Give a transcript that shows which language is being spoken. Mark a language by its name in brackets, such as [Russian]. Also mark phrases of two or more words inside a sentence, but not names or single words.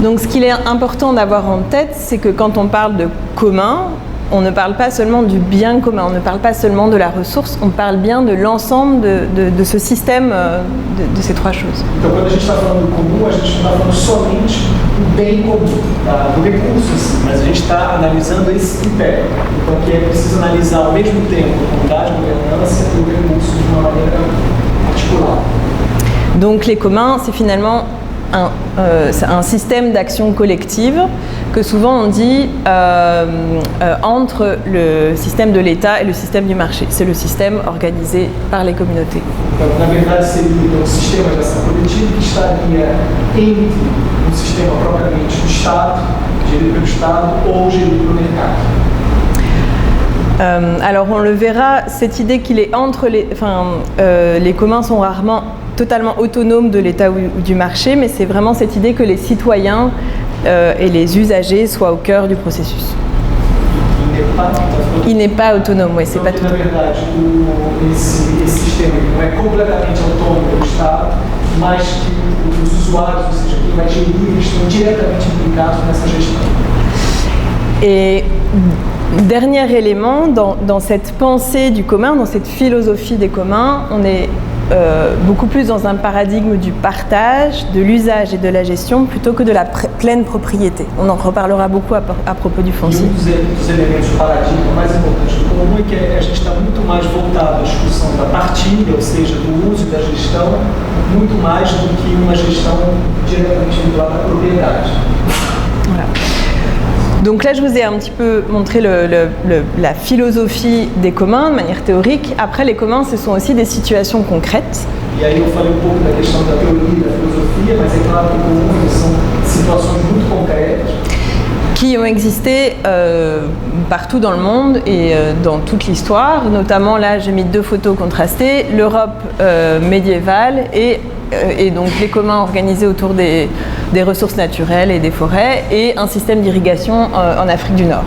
[French] Donc, ce qu'il est important d'avoir en tête, c'est que quand on parle de commun, on ne parle pas seulement du bien commun, on ne parle pas seulement de la ressource, on parle bien de l'ensemble de ce système de ces trois choses. [Portuguese] Então, quando a gente está falando do comum, a gente não está falando somente do bem comum, do recurso em si, mas a gente está analisando esse tripé. Então, que é preciso analisar ao mesmo tempo a comunidade, a governança e o recurso de uma maneira particular. [French] Donc les communs, c'est finalement un système d'action collective que souvent on dit entre le système de l'État et le système du marché. C'est le système organisé par les communautés. [Portuguese] Então, na verdade, seria um sistema de ação coletiva que estaria entre sistema propriamente do Estado, gerido pelo Estado ou gerido pelo mercado. [French] Alors on le verra, cette idée qu'il est entre les communs sont rarement totalement autonomes de l'État ou du marché, mais c'est vraiment cette idée que les citoyens et les usagers soient au cœur du processus. Il n'est pas autonome, oui, c'est pas tout. [Portuguese] Na verdade, esse sistema não é completamente autônomo do Estado, mas que os usuários, ou seja, quem vai gerir, estão diretamente implicados nessa gestão. [French] Et dernier élément, dans cette pensée du commun, dans cette philosophie des communs, on est beaucoup plus dans un paradigme du partage, de l'usage et de la gestion plutôt que de la pleine propriété. On en reparlera beaucoup à propos du foncier. [Portuguese] Um dos elementos do paradigma mais importantes do comum é que a gente está muito mais voltado à discussão da partilha, ou seja, do uso e da gestão, muito mais do que uma gestão diretamente vinculada à propriedade. [French] Voilà. Donc là, je vous ai un petit peu montré la philosophie des communs de manière théorique. Après, les communs, ce sont aussi des situations concrètes. [Portuguese] E aí eu falei um pouco da questão da teoria e da filosofia, mas é claro que o comum são situações muito concretas. [French] Qui ont existé partout dans le monde et dans toute l'histoire. Notamment, là, j'ai mis deux photos contrastées. L'Europe médiévale et donc les communs organisés autour des ressources naturelles et des forêts et un système d'irrigation en Afrique du Nord.